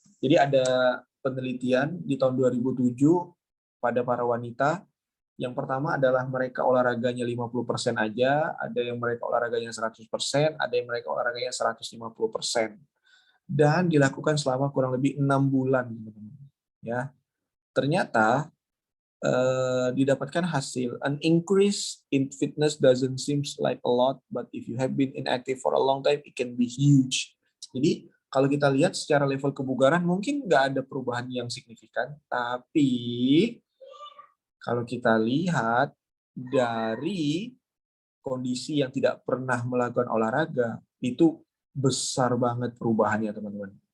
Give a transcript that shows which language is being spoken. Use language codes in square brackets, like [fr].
[id] Jadi ada penelitian di tahun 2007 pada para wanita. Yang pertama adalah mereka olahraganya 50% aja, ada yang mereka olahraganya 100%, ada yang mereka olahraganya 150%. Dan dilakukan selama kurang lebih 6 bulan, teman-teman. Ya. Ternyata didapatkan hasil, [en] an increase in fitness doesn't seems like a lot, but if you have been inactive for a long time, it can be huge. [id] Jadi kalau kita lihat secara level kebugaran mungkin nggak ada perubahan yang signifikan, tapi kalau kita lihat dari kondisi yang tidak pernah melakukan olahraga, itu besar banget perubahannya, teman-teman.